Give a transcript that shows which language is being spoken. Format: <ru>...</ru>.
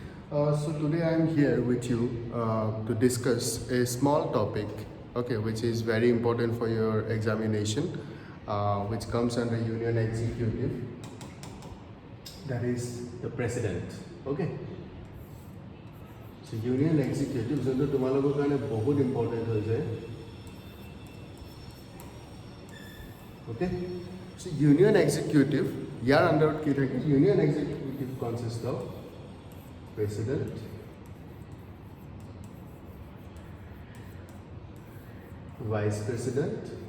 <en>So today I am here with you to discuss a small topic, okay, which is very important for your examination, which comes under Union Executive, that is the President, okay.</en> <as>So Union Executive যোনটো তোমালোকৰ কাৰণে বহুত important হৈ যায় okay. So Union Executive ইয়াৰ আণ্ডাৰত কি থাকে?</as> <en>Union Executive consists of President, Vice President,</en>